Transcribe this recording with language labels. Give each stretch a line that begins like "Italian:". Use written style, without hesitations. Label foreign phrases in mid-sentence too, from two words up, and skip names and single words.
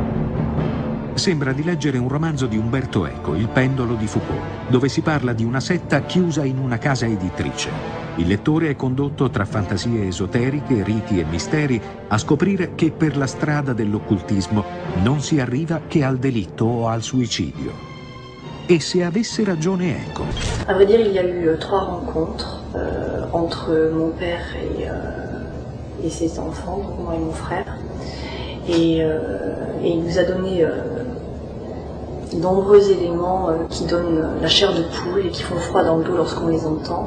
Italian: Sembra di leggere un romanzo di Umberto Eco, Il pendolo di Foucault, dove si parla di una setta chiusa in una casa editrice. Il lettore è condotto tra fantasie esoteriche, riti e misteri a scoprire che per la strada dell'occultismo non si arriva che al delitto o al suicidio. E se avesse ragione Eco?
French: À vrai dire, il y a eu 3 rencontres entre mon père et ses enfants, donc moi et mon frère. Et il nous a donné de nombreux éléments qui donnent la chair de poule et qui font froid dans le dos lorsqu'on les entend.